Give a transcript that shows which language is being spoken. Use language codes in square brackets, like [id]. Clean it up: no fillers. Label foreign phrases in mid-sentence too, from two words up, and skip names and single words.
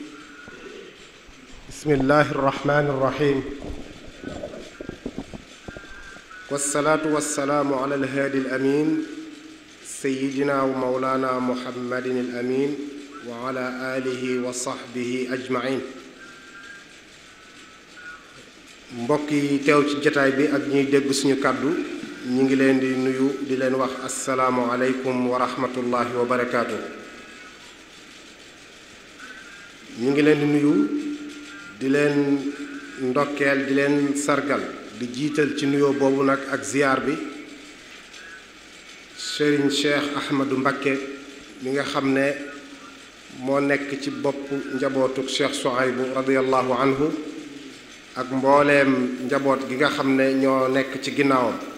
[ar] بسم الله الرحمن الرحيم. والصلاة والسلام على الهادي الأمين سيدنا ومولانا محمد الأمين وعلى آله وصحبه أجمعين. [wo] mbokk yi teew ci jataay bi ak ñuy dégg suñu kàddu ñi ngi leen di nuyu di leen wax [ar] السلام عليكم ورحمة الله وبركاته. [wo] ñi ngi leen di nuyu di leen ndokkeel di leen sargal di jiital ci nuyoo boobu nag ak ziyaar bi Serigne Cheikh Ahmadou Mbacké mi nga xam ne moo nekk ci bopp njabootuk Cheikh Souhaïbou [ar] رضي الله عنه [wo] ak mbooleem njaboot gi nga xam ne ñoo nekk ci ginnaawam